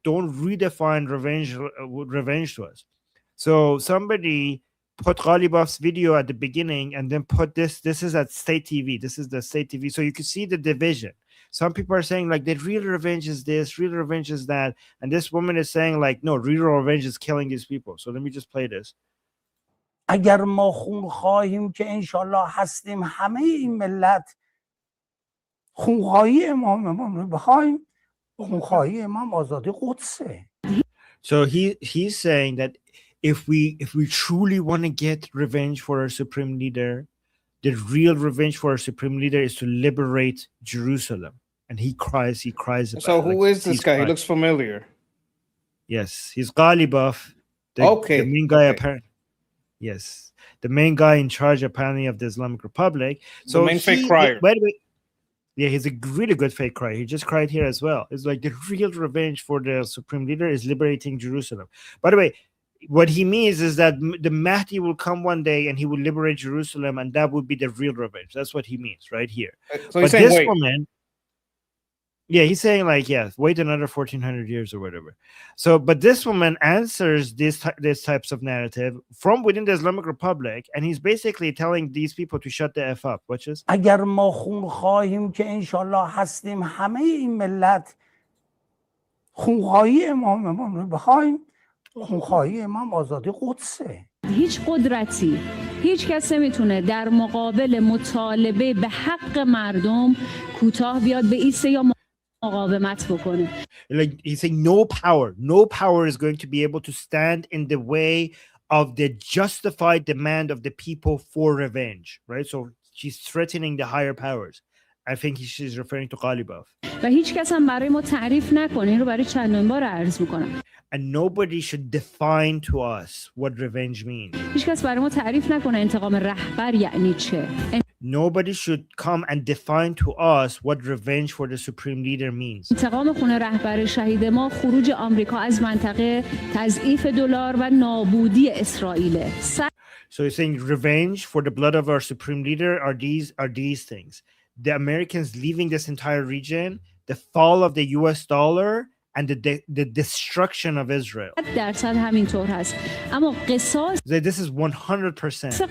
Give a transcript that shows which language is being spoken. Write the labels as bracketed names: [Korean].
[English] Don't redefine revenge to us. So somebody put Ghalibaf's video at the beginning and then put this is at State TV. This is the State TV. So you can see the division. Some people are saying like the real revenge is this, real revenge is that, and this woman is saying like no, real revenge is killing these people. So let me just play this. [Persian] اگر ما خون خواهیم که انشالله هستیم همه این ملت خونخواهی امام رو بخواهیم خونخواهی امام آزادی قدسه. [English] So he's saying that if we truly want to get revenge for our supreme leader, the real revenge for our supreme leader is to liberate Jerusalem. And he cries about so it. Who is this guy? He looks familiar. Yes, he's Ghalibaf, the main guy apparently. Yes, the main guy in charge apparently of the Islamic Republic. So the main fake crier. By the way, yeah, he's a really good fake crier. He just cried here as well. It's like the real revenge for the supreme leader is liberating Jerusalem. By the way, what he means is that the Mahdi will come one day and he will liberate Jerusalem, and that would be the real revenge. That's what he means right here. So he's saying, this wait. woman, yeah, he's saying like, yeah, wait another 1400 years or whatever. So, but this woman answers these types of narrative from within the Islamic Republic, and he's basically telling these people to shut the F up. Watch this. [Persian] اگر ما خون خواهیم که انشالله هستیم همه این ملت خونخواهی امام رو بخواهیم خونخواهی امام آزادی قدسه. هیچ قدرتی هیچ کس نمیتونه در مقابل مطالبه به حق مردم کوتاه بیاد به ایسته یا مقاومت بکنه. [English] Like he's saying no power is going to be able to stand in the way of the justified demand of the people for revenge, right? So she's threatening the higher powers. I think she's referring to Ghalibaf. [Persian] و هیچ کس هم برای ما تعریف نکنه. این رو برای چندمین بار عرض میکنم. [English] And nobody should define to us what revenge means. [Persian] هیچ کس برای ما تعریف نکنه انتقام رهبر یعنی چه. [English] Nobody should come and define to us what revenge for the supreme leader means. [Persian] انتقام خون رهبر شهید ما خروج آمریکا از منطقه، تضعیف دلار و نابودی اسرائیل. [English] So you're saying revenge for the blood of our supreme leader are these things. The Americans leaving this entire region, the fall of the US dollar, and the destruction of Israel. [Persian] درصد همینطور هست. اما قصاص [English] This is 100%.